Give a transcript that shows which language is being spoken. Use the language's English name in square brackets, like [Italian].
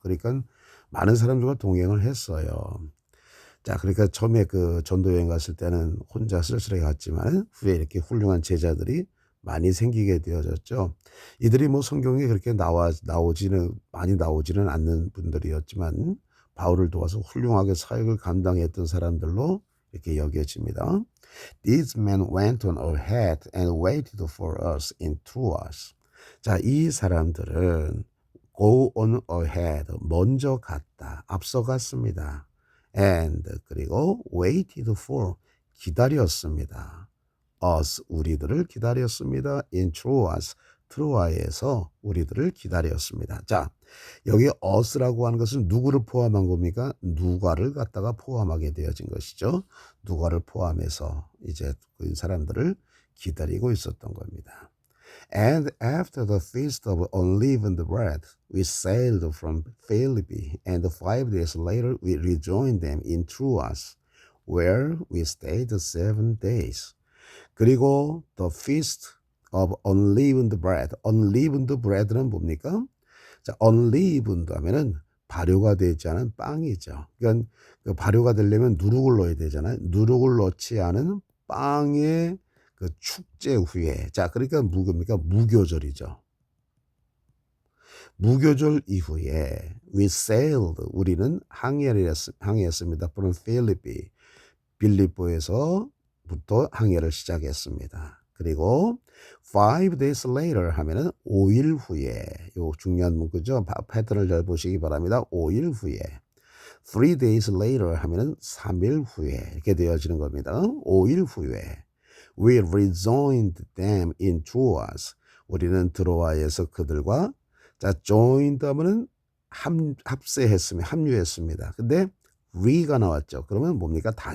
[Korean] 그러니까 많은 사람들과 동행을 했어요. 자, 그러니까 처음에 그 전도여행 갔을 때는 혼자 쓸쓸하게 갔지만 후에 이렇게 훌륭한 제자들이 많이 생기게 되어졌죠. 이들이 뭐 성경에 그렇게 많이 나오지는 않는 분들이었지만 바울을 도와서 훌륭하게 사역을 감당했던 사람들로 이렇게 여겨집니다. [English] These men went on ahead and waited for us in Troas. [Korean] 자, 이 사람들은 [English] go on ahead, [Korean] 먼저 갔다, 앞서갔습니다. And 그리고 [English] waited for, [Korean] 기다렸습니다. us, 우리들을 기다렸습니다. [English] in Troas, [Korean] 트로아에서 우리들을 기다렸습니다. 자, 여기 us라고 하는 것은 누구를 포함한 겁니까? 누가를 갖다가 포함하게 되어진 것이죠. 누가를 포함해서 이제 그 사람들을 기다리고 있었던 겁니다. [English] And after the feast of unleavened bread, we sailed from Philippi, and 5 days later we rejoined them in Troas, where we stayed 7 days. [Korean] 그리고 [English] the feast of unleavened bread. [Korean] unleavened bread는 뭡니까? 자, unleavened 하면은 발효가 되지 않은 빵이죠. 그러니까 그 발효가 되려면 누룩을 넣어야 되잖아요. 누룩을 넣지 않은 빵의 그 축제 후에. 자, 그러니까 무교입니까? 무교절이죠. 무교절 이후에 [English] we sailed, [Korean] 우리는 항해했습니다. from 빌립보에서부터 항해를 시작했습니다. 그리고 [English] 5 days later [Korean] 하면은 5일 후에, 요 중요한 문구죠. 패턴을 잘 보시기 바랍니다. 5일 후에. [English] 3 days later [Korean] 하면은 3일 후에 이렇게 되어지는 겁니다. 5일 후에 [English] we rejoined them in Troas. [Korean] 우리는 드로아에서 그들과 자, joined 하면은 합류했습니다. 근데 re가 나왔죠. 그러면 뭡니까?